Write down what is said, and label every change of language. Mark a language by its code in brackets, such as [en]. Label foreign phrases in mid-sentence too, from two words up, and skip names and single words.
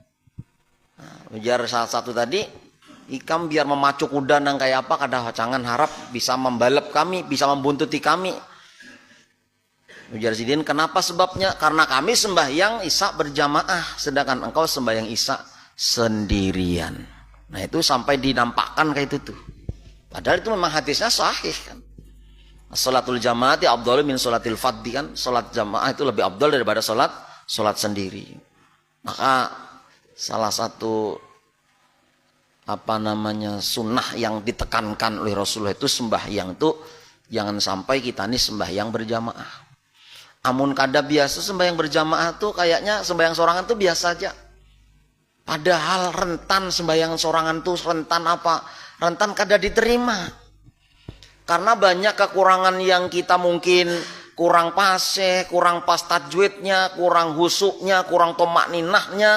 [bjn] Ujar salah satu tadi, ikam biar memacu kuda nang kayak apa, kada jangan harap bisa membalap kami, bisa membuntuti kami. Ujar Sidin, kenapa sebabnya? [id] Karena kami sembahyang isya berjamaah, sedangkan engkau sembahyang isya sendirian. [bjn] Nah itu sampai dinampakkan kayak itu tuh. [id] Padahal itu memang hadisnya sahih kan. [ar] Sholatul jamaati afdalu min sholatil fadhi kan. [id] Sholat jamaah itu lebih afdal daripada sholat sendiri. Maka salah satu sunnah yang ditekankan oleh Rasulullah itu sembahyang itu jangan sampai kita ini sembahyang berjamaah. [bjn] Amun kada biasa sembahyang berjamaah tuh kayaknya sembahyang sorangan tuh biasa aja. Padahal rentan sembahyang sorangan tuh rentan apa? Rentan kada diterima. [id] Karena banyak kekurangan yang kita mungkin kurang paseh, kurang pas tajwidnya, kurang husuknya, kurang tomak ninahnya.